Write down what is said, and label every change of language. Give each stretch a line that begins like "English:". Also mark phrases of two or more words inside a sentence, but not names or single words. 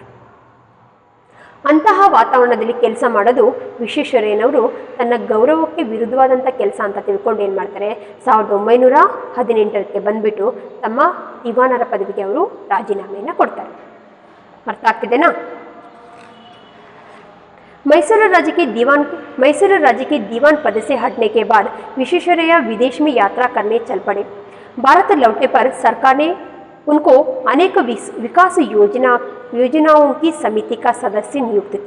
Kannada: ಅಂತಹ ವಾತಾವರಣದಲ್ಲಿ ಕೆಲಸ ಮಾಡೋದು ವಿಶ್ವೇಶ್ವರಯ್ಯನವರು ತನ್ನ ಗೌರವಕ್ಕೆ ವಿರುದ್ಧವಾದಂಥ ಕೆಲಸ ಅಂತ ತಿಳ್ಕೊಂಡು ಏನು ಮಾಡ್ತಾರೆ, 1918ಕ್ಕೆ ಬಂದುಬಿಟ್ಟು ತಮ್ಮ ದಿವಾನರ ಪದವಿಗೆ ಅವರು ರಾಜೀನಾಮೆಯನ್ನು ಕೊಡ್ತಾರೆ. ಅರ್ಥ ಆಗ್ತಿದೆನಾ?
Hindi: मैसूर राज्य के दीवान पद से हटने के बाद विश्वेश्वरैया विदेश में यात्रा करने चल पड़े। भारत लौटने पर सरकार ने उनको अनेक विकास योजनाओं की समिति का सदस्य नियुक्त किया।